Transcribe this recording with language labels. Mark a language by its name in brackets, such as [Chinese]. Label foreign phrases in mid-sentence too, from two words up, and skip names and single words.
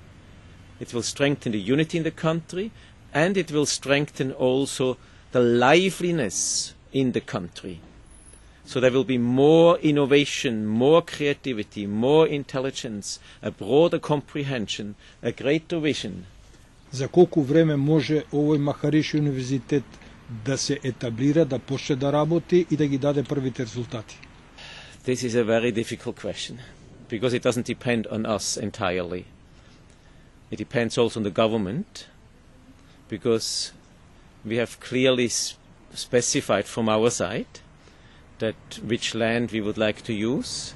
[English] It will strengthen the unity in the country, and it will strengthen also the liveliness in the country. So there will be more innovation, more creativity, more intelligence, a broader comprehension, a greater vision. [Macedonian] За колку време може овој Махариши универзитет да се етаблира, да почне да работи и да ги даде првите резултати? [English] This is a very difficult question, because it doesn't depend on us entirely. It depends also on the government, because we have clearly specified from our side that which land we would like to use.